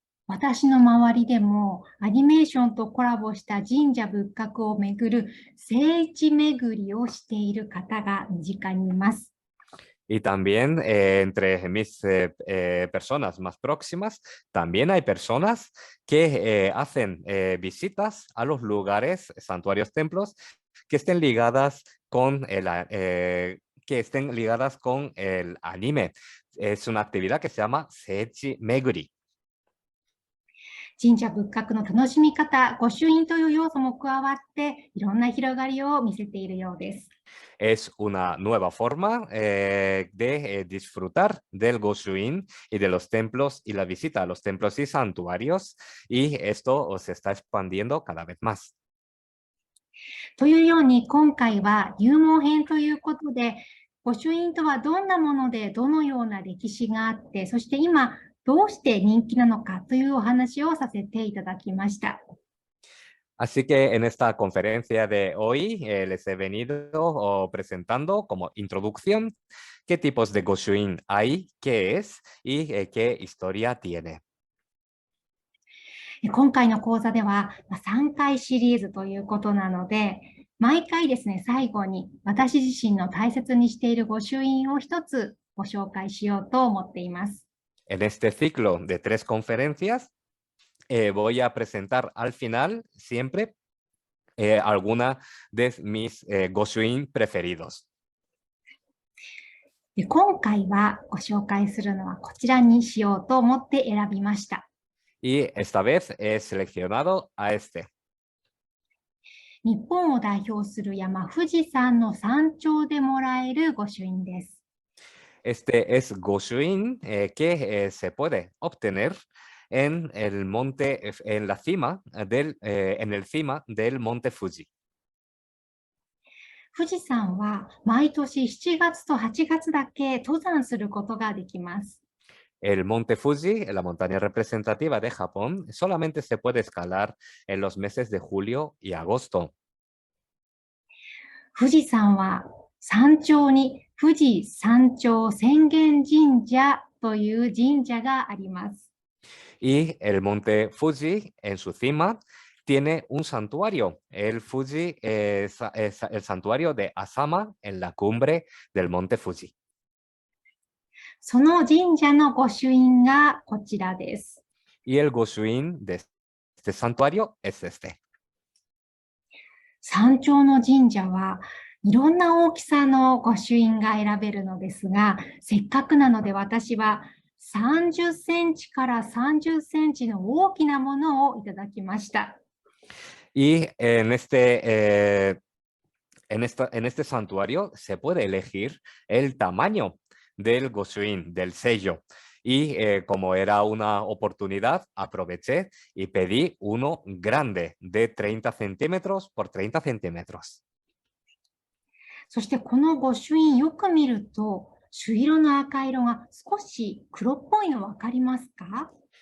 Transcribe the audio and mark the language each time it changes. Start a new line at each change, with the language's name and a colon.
Japanese: 私の周りでもアニメーションとコラボした神社仏閣を巡る聖地巡りをしている方が身近にいます。
Spanish: Y también entre mis personas más próximas, también hay personas que hacen visitas a los lugares, santuarios, templos, que estén ligadas con el anime. Es una actividad que se llama Seichi Meguri.
Japanese: 神社仏閣の楽しみ方、御朱印という要素も加わって、いろんな広がりを見せているようです。
Spanish: Es una nueva forma de disfrutar del Goshuin y de los templos y la visita a los templos y santuarios, y esto se está expandiendo cada vez más.
Japanese: というように、今回は入門編ということで、御朱印とはどんなもので、どのような歴史があって、そして今、どうして人気なのかというお話をさせていただきました。
Spanish: Así que en esta conferencia de hoy les he venido presentando como introducción qué tipos de Goshuin hay, qué es y qué historia tiene.
Japanese: 今回の講座では3回シリーズということなので、毎回ですね、最後に私自身の大切にしている御朱印を一つご紹介しようと思っています。
Spanish: En este ciclo de 3 conferencias, voy a presentar al final siempre alguna de mis Goshuin preferidos.
Japanese: 今回はご紹介するのはこちらにしようと思って選びました。
Spanish: Y esta vez he seleccionado a este.
Japanese: 日本を代表する山、富士山の山頂でもらえる御朱印です。
Spanish: Este es Goshuin que se puede obtener en el monte, en la cima en el cima del monte Fuji.
Japanese: 富士山は毎年7月と8月だけ登山することができます。
Spanish: El monte Fuji, la montaña representativa de Japón, solamente se puede escalar en los meses de julio y agosto.
Japanese: 富士山は山頂に富士山頂浅間神社という神社があります。
Spanish: Y el monte Fuji, en su cima, tiene un santuario. El Fuji es el santuario de Asama en la cumbre del monte Fuji.
Japanese: その神社の御朱印がこちらです。
Spanish: Y el Goshuin de este santuario es este.
Japanese: 山頂の神社はいろんな大きさの御朱印が選べるのですが、せっかくなので私は30センチから30センチの大きなものをいただきました。
Spanish: Y en este santuario se puede elegir el tamaño del Goshuin, del sello. Y como era una oportunidad, aproveché y pedí uno grande de 30 centímetros por 30 centímetros.
Japanese: そしてこの御朱印よく見ると、朱色の赤色が少し黒っぽいの分かりますか？